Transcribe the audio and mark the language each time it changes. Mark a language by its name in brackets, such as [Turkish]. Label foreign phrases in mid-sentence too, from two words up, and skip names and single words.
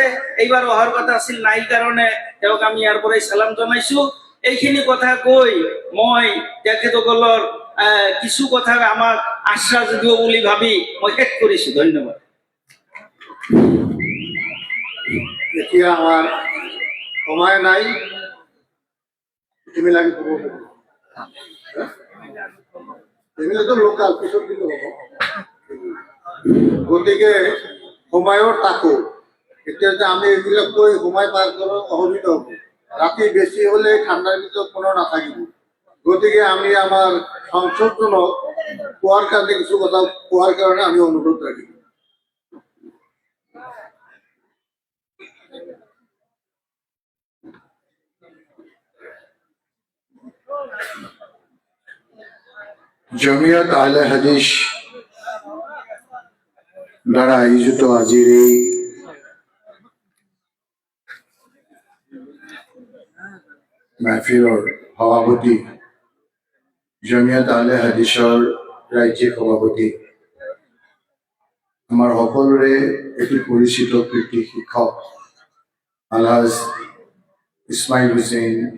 [Assamese] এইবাৰ অহাৰ কথা আছিল, নাই কাৰণে তেওঁক আমি ইয়াৰ পৰাই চালাম জনাইছো। এইখিনি কথা কৈ মই তেখেতসকলৰ কিছু কথা আমাক আশ্বাস দিব বুলি ভাবি মই শেষ কৰিছো। ধন্যবাদ। [Bangla] এতিয়া আমার সময় নাই, তুমি লাগে এগুলো তো লোকাল পিছন দিলে হব। [Assamese] গতিকে সময়ৰ তাকো এতিয়া যে আমি এইবিলাক কৈ সময় পাৰ কৰোঁ অসুবিধা হ'ব। ৰাতি বেছি হলে ঠাণ্ডাৰ ভিতৰত কোনো নাথাকিব। গতিকে আমি আমাৰ সংসদজনক কোৱাৰ কাৰণে কিছু কথা কোৱাৰ কাৰণে আমি অনুৰোধ ৰাখিম। জমিয়ত আহলে হাদিস দ্বারা আয়োজিত আজির এই মাহফিলৰ সভাপতি, জমিয়ত আহলে হাদিসৰ ৰাজ্যিক সভাপতি, আমাৰ সকলোৰে এটি পৰিচিত কৃতি শিক্ষক আলহাজ ইছমাইল হুছেইন